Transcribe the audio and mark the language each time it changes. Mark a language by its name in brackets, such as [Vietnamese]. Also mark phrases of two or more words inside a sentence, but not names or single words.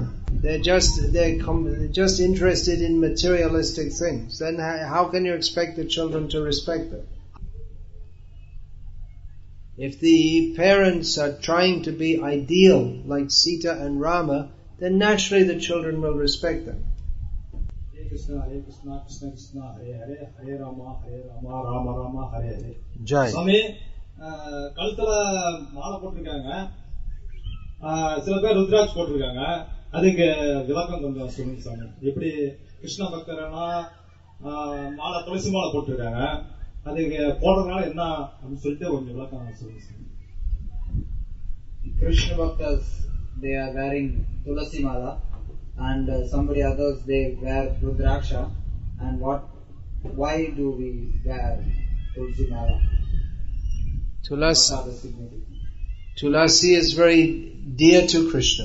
[English] They're just interested in materialistic things. Then how can you expect the children to respect them? If the parents are trying to be ideal, like Sita and Rama, then naturally the children will respect them. [Sanskrit] हरे कृष्ण कृष्ण कृष्ण हरे हरे हरे राम राम राम हरे हरे, Hare Rama, Rama Rama, Hare Hare. [English] Jai. Swami, [Tamil] கழுத்துல மாலை போட்டிருக்காங்க, சில பேர் ருத்ராட்சி போட்டிருக்காங்க, அதுக்கு விளக்கம் கொஞ்சம் சொல்லுங்க சாமி. எப்படி கிருஷ்ண பக்தரனா மாலை துளசி மாலை போட்டிருக்காங்க, அதுக்கு போடுறதுனால என்ன அப்படின்னு சொல்லிட்டு கொஞ்சம் விளக்கம் சொல்லுங்க சாமி. [English] Krishna Bhaktas, they are wearing tulasi mala, and somebody others they wear rudraksha. And why do we wear tulasi mala? Tulasi is very dear to Krishna.